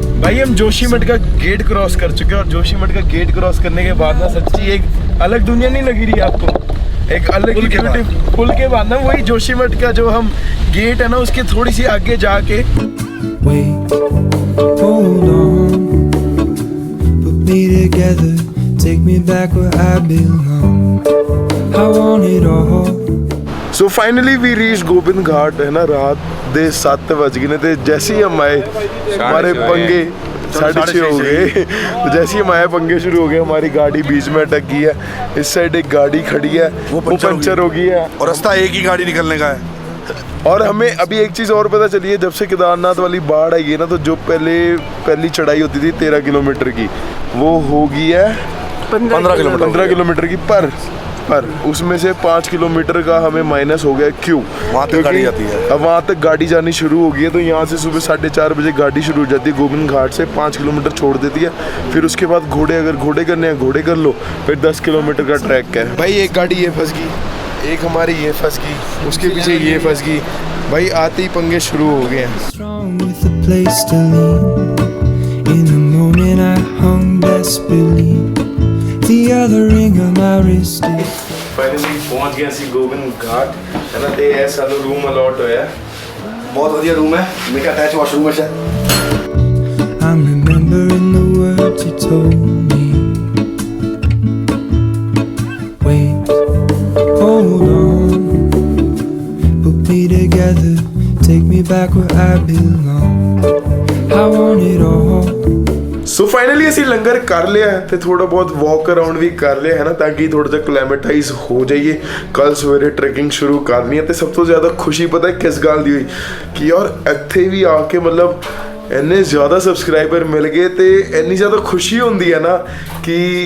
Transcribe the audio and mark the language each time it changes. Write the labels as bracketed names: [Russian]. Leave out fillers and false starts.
[Hindi] भाई हम जोशीमठ का गेट क्रॉस कर चुके हैं, और जोशीमठ का गेट क्रॉस करने के बाद ना सच्ची एक अलग दुनिया नहीं लगी रही आपको? एक अलग ही ब्यूटी पुल के बाद ना वही जोशीमठ का जो हम गेट है ना, उसके थोड़ी सी आगे जाके [English] Wait, hold on, put me together, take me back where I belong. I want it all. So finally we reach [Hindi] Gobind घाट है ना। [Punjabi] रात दे 7 बज गए ने, [Hindi] ते जैसे ही हम आए हमारे पंगे 6:30 हो गए। तो जैसे ही हम आए पंगे शुरू हो गए, हमारी गाड़ी बीच में अटक गई है। इस साइड एक गाड़ी खड़ी है, वो पंचर हो गई है, और रास्ता एक ही गाड़ी निकलने का है। और हमें अभी एक चीज़ और पता चली है, जब से केदारनाथ वाली बाढ़ आई है ना, तो जो पहली चढ़ाई होती थी 13 किलोमीटर की, वो हो गई है 15 किलोमीटर की। पर उसमें से 5 किलोमीटर का हमें माइनस हो गया। क्यों? वहाँ तक गाड़ी जाती है। अब वहाँ तक गाड़ी जानी शुरू हो गई है, तो यहाँ से सुबह 4:30 बजे गाड़ी शुरू हो जाती है। गोबिंद घाट से 5 किलोमीटर छोड़ देती है। फिर उसके बाद अगर घोड़े करने हैं घोड़े कर लो, फिर 10 किलोमीटर का ट्रैक है। भाई एक गाड़ी ये फंस गई, एक हमारी ये फंस गई, उसके पीछे ये फंस गई। भाई आते ही पंगे शुरू हो गए हैं। [English] Strong with a place to lean. In the moment I hung desperately. The other ring on my wrist is [Hindi] finally पहुंच गए ਅਸੀਂ गोबिंद घाट है ना, [Punjabi] ਤੇ ਇਹ ਸਾਨੂੰ [Hindi] रूम अलॉट [Punjabi] होया। [Hindi] बहुत बढ़िया रूम है, मेरा अटैच वॉशरूम है। [English] I'm remembering the words you told me. Wait, hold on, put me together, take me back where I belong. I want it all. [Punjabi] So finally ਅਸੀਂ ਲੰਗਰ ਕਰ ਲਿਆ ਹੈ ਤੇ ਥੋੜਾ ਬਹੁਤ ਵਾਕ ਅਰਾਊਂਡ ਵੀ ਕਰ ਲਿਆ ਹੈ ਨਾ, ਤਾਂ ਕਿ ਥੋੜਾ ਜਿਹਾ ਕਲਾਈਮੇਟਾਈਜ਼ ਹੋ ਜਾਈਏ। ਕੱਲ ਸਵੇਰੇ ਟਰੈਕਿੰਗ ਸ਼ੁਰੂ ਕਰਨੀ ਹੈ। ਤੇ ਸਭ ਤੋਂ ਜ਼ਿਆਦਾ ਖੁਸ਼ੀ ਪਤਾ ਕਿਸ ਗੱਲ ਦੀ ਹੋਈ ਕਿ ਯਾਰ ਇੱਥੇ ਵੀ ਆ ਕੇ ਮਤਲਬ ਇੰਨੇ ਜ਼ਿਆਦਾ ਸਬਸਕ੍ਰਾਈਬਰ ਮਿਲ ਗਏ, ਤੇ ਇੰਨੀ ਜ਼ਿਆਦਾ ਖੁਸ਼ੀ ਹੁੰਦੀ ਹੈ ਨਾ ਕਿ